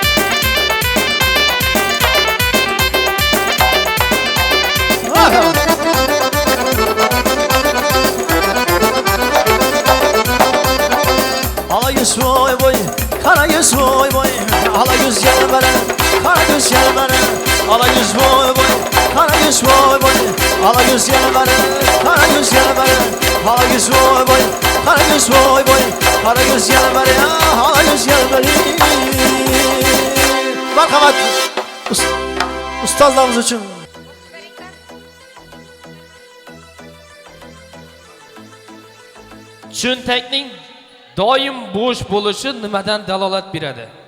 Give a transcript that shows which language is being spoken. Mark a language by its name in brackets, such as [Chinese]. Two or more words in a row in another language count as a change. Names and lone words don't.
[Turkish] Bakalım Ala yüz boy boy, kara yüz boy boy Ala yüz gel bana, kara yüz gel bana Ala yüz boy boy, kara yüz boy boy Ala yüz gel bana, kara yüz gel bana Ala yüz boy boy, kara yüz boy boy Kara yüz gel bana, ala yüz gel bana Marhamat Ustazlarımız için [Uzbek] Cho'ntakning doim bo'sh bo'lishi nimadan dalolat beradi?